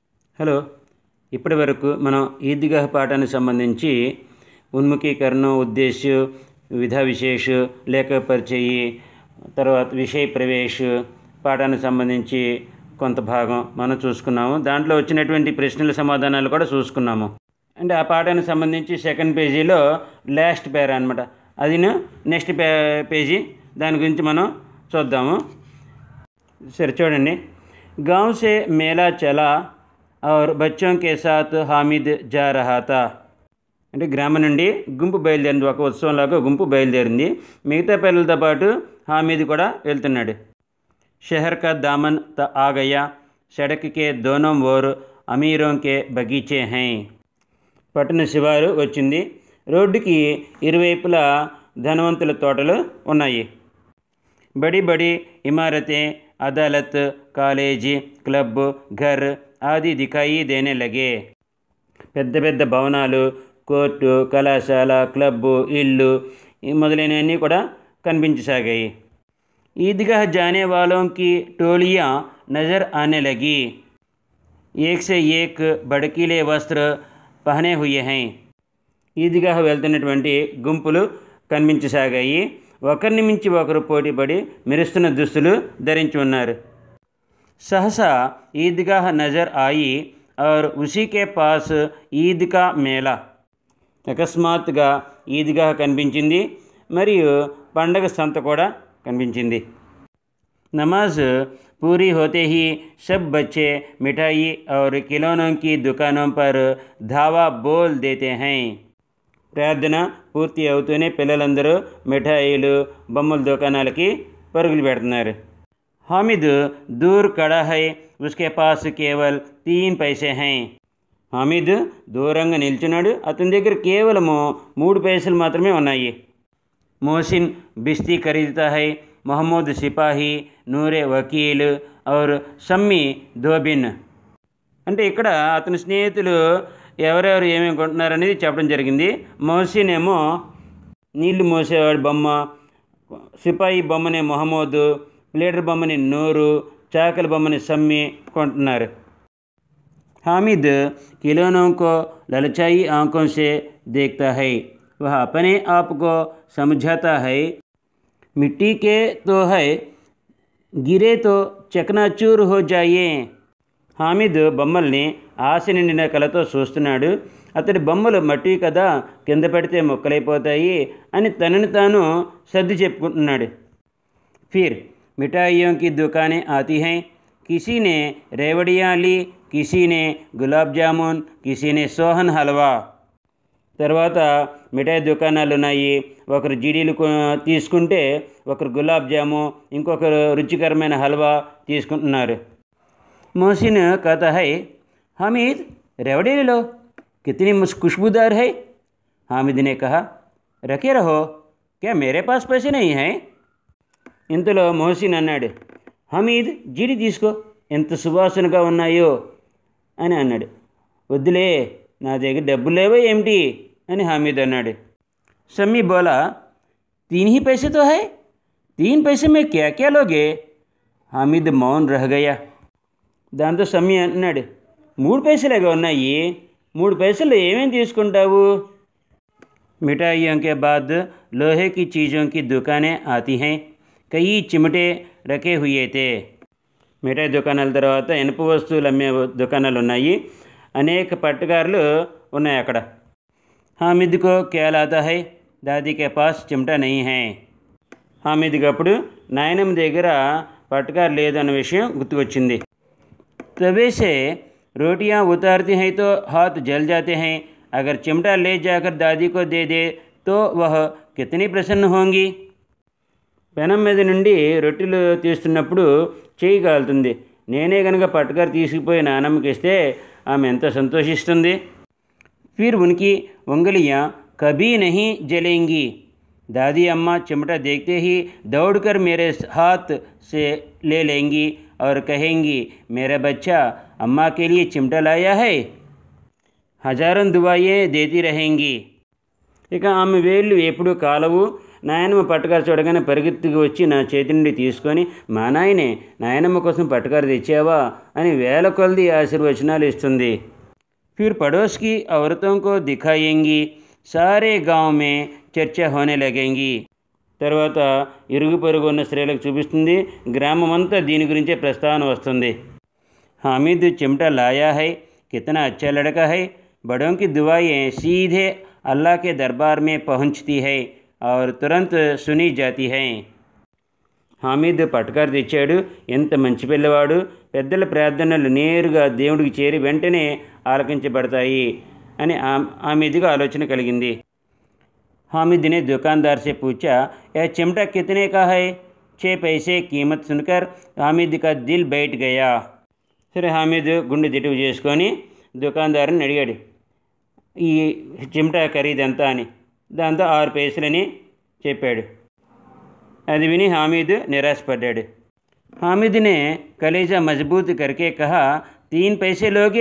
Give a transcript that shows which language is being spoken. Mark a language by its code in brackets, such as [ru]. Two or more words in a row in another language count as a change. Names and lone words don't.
[te] హలో, ఇప్పటి వరకు మనం ఈద్గాహ్ పాఠానికి సంబంధించి ఉన్ముఖీకరణ, ఉద్దేశ్, [hi] विधा विशेष, लेख परिचय, [te] తర్వాత [hi] विषय प्रवेश [te] పాఠానికి సంబంధించి కొంత భాగం మనం చూసుకున్నాము. దాంట్లో వచ్చినటువంటి ప్రశ్నల సమాధానాలు కూడా చూసుకున్నాము. అంటే ఆ పాఠానికి సంబంధించి సెకండ్ పేజీలో [en] last para [te] అనమాట, అది [en] next page, [te] దాని గురించి మనం చూద్దాము. సరే చూడండి. [hi] గాँव से मेला चला और बच्चों के साथ हामिद जा रहा था. [te] అంటే గ్రామం నుండి గుంపు బయలుదేరింది, ఒక ఉత్సవంలాగా గుంపు బయలుదేరింది. మిగతా పిల్లలతో పాటు హామీద్ కూడా వెళ్తున్నాడు. [hi] शहर का दामन आ गया, सड़क के दोनों ओर अमीरों के बगीचे हैं. [te] పట్టణ శివారు వచ్చింది. రోడ్డుకి ఇరువైపులా ధనవంతుల తోటలు ఉన్నాయి. [hi] बड़ी बड़ी इमारतें, अदालत, कॉलेज, क्लब, घर आदि दिखाई देने लगे. [te] పెద్ద పెద్ద భవనాలు, కోర్టు, కళాశాల, క్లబ్బు, ఇల్లు మొదలైనవన్నీ కూడా కనిపించసాగాయి. [hi] ईदगाह जाने वालों की टोलियाँ नज़र आने लगी. एक से एक भड़कीले वस्त्र पहने हुए हैं. [te] ఈద్గాహ్ వెళ్తున్నటువంటి గుంపులు కనిపించసాగాయి. ఒకరిని మించి ఒకరు పోటీపడి మెరుస్తున్న దుస్తులు ధరించి ఉన్నారు. [hi] सहसा ईदगाह नज़र आई और उसी के पास ईद का मेला. [te] అకస్మాత్తుగా ఈద్గాహ్ కనిపించింది, మరియు పండగ సంత కూడా కనిపించింది. [hi] నమాజ్ पूरी होते ही सब बच्चे मिठाई और खिलौनों की दुकानों पर धावा बोल देते हैं. [te] ప్రార్థన పూర్తి అవుతూనే పిల్లలందరూ మిఠాయిలు, బొమ్మల దుకాణాలకి పరుగులు పెడుతున్నారు. [hi] हामिद दूर खड़ा है, उसके पास केवल 3 पैसे हैं. [te] హామిద్ దూరంగా నిల్చున్నాడు, అతని దగ్గర కేవలము 3 పైసలు మాత్రమే ఉన్నాయి. [hi] मोहसिन बिस्ती खरीदता है, मोहम्मद सिपाही, नूरे वकील और सम्मी దోబిన్. [te] అంటే ఇక్కడ అతని స్నేహితులు ఎవరెవరు ఏమేమి కొంటున్నారనేది చెప్పడం జరిగింది. మొహసిన్ ఏమో నీళ్లు మోసేవాడి బొమ్మ, సిపాయి బొమ్మని మొహమ్మద్, ప్లేటర్ బొమ్మని నూరు, చాకలి బొమ్మని సమ్మి కొంటున్నారు. [hi] हामिद खिलौनों को ललचाई आंखों से देखता है. वह अपने आप को समझाता है, मिट्टी के तो है, गिरे तो चकनाचूर हो जाए. [te] హామిద్ బొమ్మల్ని ఆశ నిండిన కళతో చూస్తున్నాడు. అతడి బొమ్మలు మట్టి కదా, కింద పడితే మొక్కలైపోతాయి అని తనని తాను సర్ది చెప్పుకుంటున్నాడు. [hi] फिर मिठाइयों की दुकानें आती हैं. किसी ने रेवड़ियाँ ली, किसी ने गुलाब जामुन, किसी ने सोहन हलवा. [te] తర్వాత మిఠాయి దుకాణాలు ఉన్నాయి. ఒకరు జీడీలు తీసుకుంటే ఒకరు గులాబ్ జాము, ఇంకొకరు రుచికరమైన హల్వా తీసుకుంటున్నారు. [hi] मोहसिन कहता है, हामिद रेवड़ी ले लो, कितनी खुशबूदार है. हामिद ने कहा, रखे रहो, क्या मेरे पास पैसे नहीं हैं. [te] ఇంతలో మోహసిన్ అన్నాడు, హమీద్ జీడి తీసుకో, ఎంత సువాసనగా ఉన్నాయో అని అన్నాడు. వద్దులే, నా దగ్గర డబ్బులు లేవో ఏమిటి అని హామిద్ అన్నాడు. [hi] సమ్మీ బోలా, 3 ही पैसे तो है, 3 पैसे में क्या क्या लोगे. हामिद मौन रह गया. [te] దాంతో సమ్మీ అన్నాడు, 3 పైసలేగా ఉన్నాయి, 3 పైసలు ఏమేమి తీసుకుంటావు. [hi] मिठाइयों के बाद लोहे की चीज़ों की दुकानें आती हैं. कई चिमटे रखे हुए थे. [te] మిఠాయి దుకాణాల తర్వాత ఇనుప వస్తువులు అమ్మే దుకాణాలు ఉన్నాయి. అనేక పట్టుకారులు ఉన్నాయి అక్కడ. [hi] हामिद को क्या लाता है, दादी के पास चिमटा नहीं है. [te] హామిద్కి అప్పుడు నాయనమ్మ దగ్గర పట్టుకారు లేదన్న విషయం గుర్తుకొచ్చింది. [hi] तवे से रोटियां उतारती हैं तो हाथ जल जाते हैं. अगर चिमटा ले जाकर दादी को दे दे तो वह कितनी प्रसन्न होंगी. [te] పెనం మీద నుండి రొట్టెలు తీస్తున్నప్పుడు చేయి కాలుతుంది. నేనే కనుక పట్టుకారు తీసుకుపోయి నానమ్మకి ఇస్తే ఆమె ఎంత సంతోషిస్తుంది. [hi] फिर उनकी उंगलियां कभी नहीं जलेंगी. दादी अम्मा चिमटा देखते ही दौड़कर मेरे हाथ से ले लेंगी और कहेंगी, मेरा बच्चा अम्मा के लिए चिमटा लाया है. हजारों दुआएं देती रहेंगी. [te] ఇక ఆమె వేళ్ళు ఎప్పుడు కాలవు. నాయనమ్మ పట్టకారు చూడగానే పరిగెత్తుకు వచ్చి నా చేతి నుండి తీసుకొని, మా నాయనే, నాయనమ్మ కోసం పట్టకారు తెచ్చావా అని వేల కొలది ఆశీర్వచనాలు ఇస్తుంది. [hi] फिर पड़ोस की औरतों को दिखाएंगी, सारे गांव में చర్చ होने लगेंगी. [te] తర్వాత ఇరుగు పొరుగు ఉన్న స్త్రీలకు చూపిస్తుంది, గ్రామమంతా దీని గురించే ప్రస్తావన వస్తుంది. [hi] हामिद चिमटा लाया है, कितना अच्छा लड़का है. बड़ों की दुआएं सीधे अल्लाह के दरबार में पहुंचती है और तुरंत सुनी जाती हैं. [te] హామీద్ పట్కారు తెచ్చాడు, ఎంత మంచి పిల్లవాడు, పెద్దల ప్రార్థనలు నేరుగా దేవుడికి చేరి వెంటనే ఆలకించబడతాయి అని హామీద్కి ఆలోచన కలిగింది. [hi] हामिद ने दुकानदार से पूछा, यह चिमटा कितने का है? 6 पैसे कीमत सुनकर हामिद का दिल बैठ गया. [te] సరే హామీద్ గుండె దిటువు చేసుకొని దుకాణదారుని అడిగాడు, ఈ చిమటా ఖరీదు ఎంత అని. దాంతో 6 పైసలని చెప్పాడు. అది విని హామీద్ నిరాశపడ్డాడు. [hi] हामिद ने कलेजा मजबूत करके कहा, 3 पैसे लोगे?